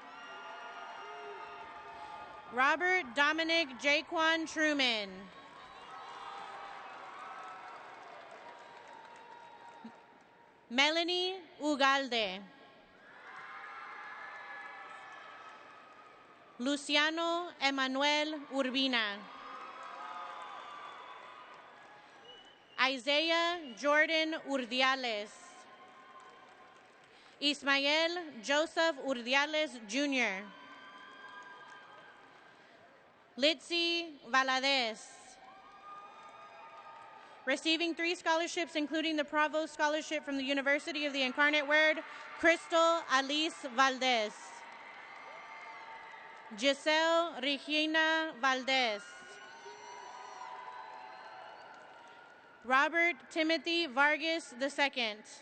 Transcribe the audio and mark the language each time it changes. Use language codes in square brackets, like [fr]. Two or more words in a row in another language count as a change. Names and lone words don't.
[en] Robert Dominic Jaquan Truman. Melanie Ugalde. Luciano Emanuel Urbina. Isaiah Jordan Urdiales. Ismael Joseph Urdiales Jr. Litzy Valadez. Receiving 3 scholarships, including the Provost Scholarship from the University of the Incarnate Word, Crystal Alice Valdez. Giselle Regina Valdez. Robert Timothy Vargas II.